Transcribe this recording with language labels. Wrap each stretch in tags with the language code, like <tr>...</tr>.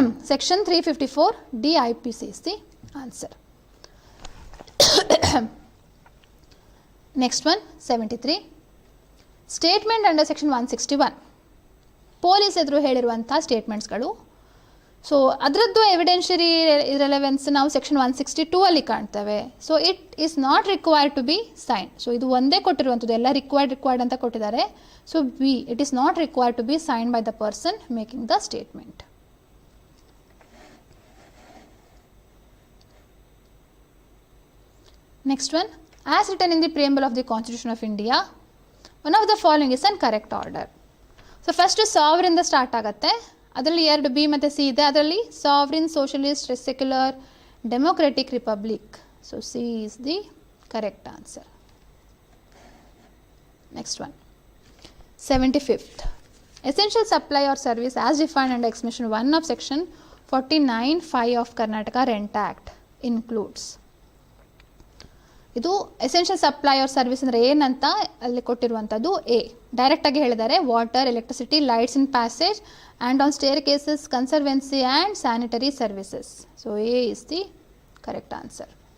<en>Section 354D IPC is the answer. Next one</en> <kn>73, statement under section 161 police ಎದುರು ಹೇಳಿರುವಂಥ ಸ್ಟೇಟ್ಮೆಂಟ್ಸ್ಗಳು. So ಅದರದ್ದು ಎವಿಡೆನ್ಷಿಯರಿ relevance ನಾವು section 162 ಅಲ್ಲಿ ಕಾಣ್ತೇವೆ.</kn> <en>So it is not required to be sign. So</en> <kn>ಇದು ಒಂದೇ ಕೊಟ್ಟಿರುವಂಥದ್ದು, ಎಲ್ಲ ರಿಕ್ವೈರ್ಡ್ ಅಂತ ಕೊಟ್ಟಿದ್ದಾರೆ.</kn> <en>So B, it is not required to be sign by the person making the statement. Next one, as written in the preamble of the Constitution of India, one of the following is an correct order. So first sovereign the start ಆಗುತ್ತೆ.</en> <kn>ಅದರಲ್ಲಿ 2 B ಮತ್ತು C ಇದೆ.</kn> <en>ಅದರಲ್ಲಿ sovereign, socialist, secular, democratic republic. So C is the correct answer. Next one 75th, essential supply or service as defined under exception 1 of section 49(5) of Karnataka Rent Act includes.</en> <kn>ಇದು essential supply R service ಅಂದರೆ ಏನಂತ ಅಲ್ಲಿ ಕೊಟ್ಟಿರುವಂಥದ್ದು A. ಡೈರೆಕ್ಟಾಗಿ ಹೇಳಿದ್ದಾರೆ,</kn> <en>Water, electricity, lights in passage and on staircases, conservancy and sanitary services. So A is the correct answer.</en>